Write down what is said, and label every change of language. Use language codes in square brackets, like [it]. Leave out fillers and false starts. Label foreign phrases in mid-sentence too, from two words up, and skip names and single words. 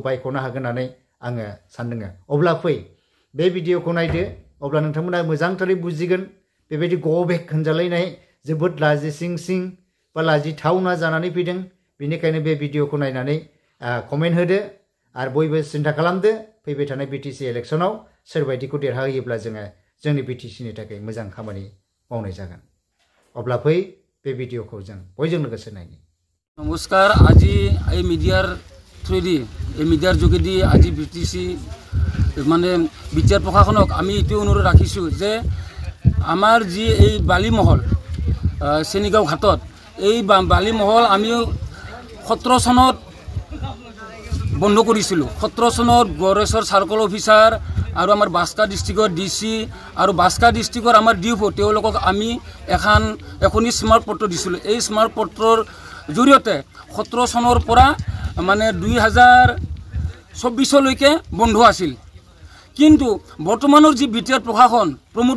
[brx] बायख'नो हागोन होननानै आङो सानदों अब्ला फै बे भिडिअखौ नायदो अब्ला नोंथांमोना मोजांथारै बुजिगोन बेबायदि गो बेक होनजालायनाय जोबोद लाजिसिंसिं बा लाजिथावना जानानै फैदों बेनिखायनो बे भिडिअखौ नायनानै कमेन्ट होदो आरो बयबो सिन्था खालामदो फैबाय थानाय बिटिसि इलेक्शनाव सोरबायदिखौ देरहाहोयोब्ला जोङो जोंनि बिटिसिनि थाखाय मोजां खामानि मावनाय जागोन अब्ला फै बे भिडिअखौ जों बयजों लोगोसे नायनि [as] नमस्कार আজি এই মিডিয়াৰ থ্ৰুদি এই মিডিয়াৰ যোগেদি আজি বিটিসি মানে বিচাৰ প্ৰশাসনক আমি এটো অনুৰোধ ৰাখিছো যে আমাৰ যি এই বালিমহল চেনিগাঁও ঘাটত এই বালিমহল আমি 17 চনত বন্ধ কৰিছিলো 17 চনত গড়েশ্বৰ [en] circle officer [as] আৰু আমাৰ বাস্কা ডিস্ট্ৰিক্টৰ ডিসি আৰু বাস্কা ডিস্ট্ৰিক্টৰ আমাৰ ডিউপো তেওঁলোকক আমি এখনি স্মাৰ্ট পত্ৰ দিছিলো এই স্মাৰ্ট পত্ৰৰ জৰিয়তে 17 চনৰ পৰা মানে 2024 লৈকে বন্ধ আছিল কিন্তু বৰ্তমানৰ যি বিটিআৰ প্ৰশাসন প্ৰমোদ